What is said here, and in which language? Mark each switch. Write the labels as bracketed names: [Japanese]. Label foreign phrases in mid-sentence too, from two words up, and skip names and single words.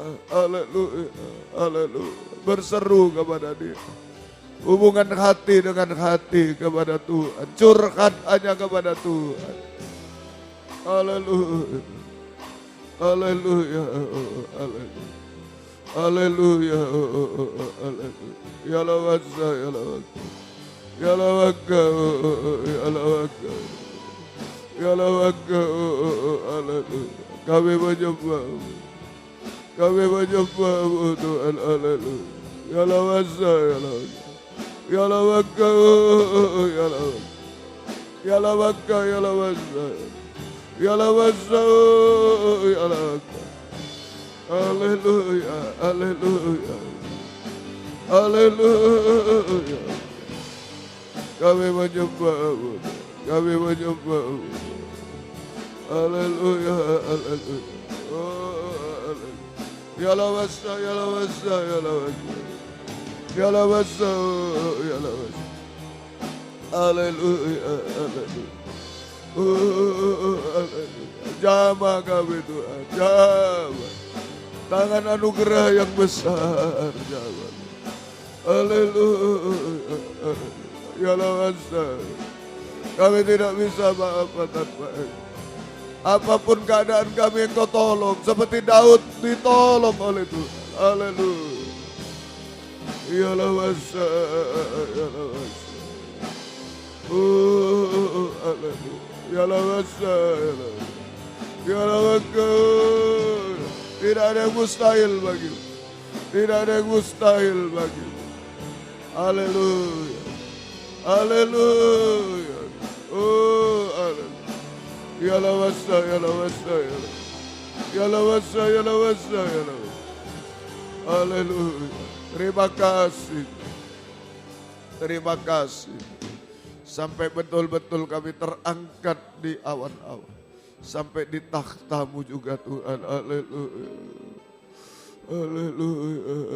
[Indonesian] Haleluya. Haleluya. Berseru kepada Dia. Hubungan hati dengan hati kepada Tuhan. Curhat hanya kepada Tuhan. Haleluya. Haleluya. Haleluya. Haleluya. Haleluya. Ya lawasa, ya lawasa. Ya lawaka, ya lawaka. Ya lawaka. Haleluya. Kami menyembah-Mu. Kami menyembah-Mu Tuhan. Haleluya. Ya lawasa, ya lawasa. Ya lawaka, ya lawaka. Ya lawaka, ya lawasa. Ya lawasa, ya lawaka. Haleluya, haleluya. Haleluya. Kami menyembah-Mu. Kami menyembah-Mu. Haleluya, haleluya. Oh, haleluya. Ya lawasa, ya lawasa, ya lawasa. Ya lawasa, ya lawasa. Haleluya, haleluya. Oh, haleluya. Jamah kami Tuhan, jamah. Tangan anugerah yang besar, jamah. Haleluya, haleluya. Ya lawasa. Kami tidak bisa apa-apa tanpa Engkau. Apapun keadaan kami Engkau tolong. Seperti Daud ditolong oleh Tuhan. Haleluya. Ya lawasa, ya lawasa. Oh, haleluya. Ya lawasa, ya lawasa. Ya lawasa. Tidak ada yang mustahil bagimu. Tidak ada yang mustahil bagimu. Haleluya. Haleluya. Oh, haleluya. Ya lawasa, ya lawasa, ya lawasa. Ya lawasa, ya lawasa, ya lawasa. Haleluya. Terima kasih. Terima kasih. Sampai betul-betul kami terangkat di awan-awan. Sampai di takhta-Mu juga Tuhan. Haleluya. Haleluya.